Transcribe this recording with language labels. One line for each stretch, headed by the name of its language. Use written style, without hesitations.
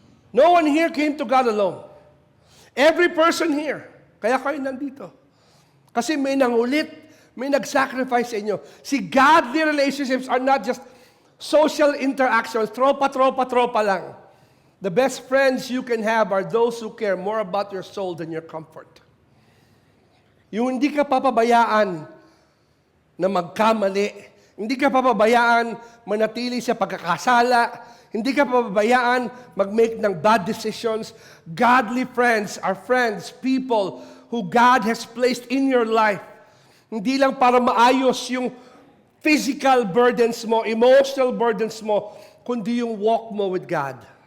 English: No one here came to God alone. Every person here
Filipino: Kaya kayo nandito. Kasi may nangulit, may nag-sacrifice sa inyo.
English: See, godly relationships are not just social interactions,
Filipino: tropa lang.
English: The best friends you can have are those who care more about your soul than your comfort.
Filipino: Yung hindi ka papabayaan na magkamali, hindi ka papabayaan manatili sa pagkakasala, hindi ka papabayaan mag-make ng bad decisions.
English: Godly friends are friends, people who God has placed in your life.
Filipino: Hindi lang para maayos yung physical burdens mo, emotional burdens mo, kundi yung walk mo with God.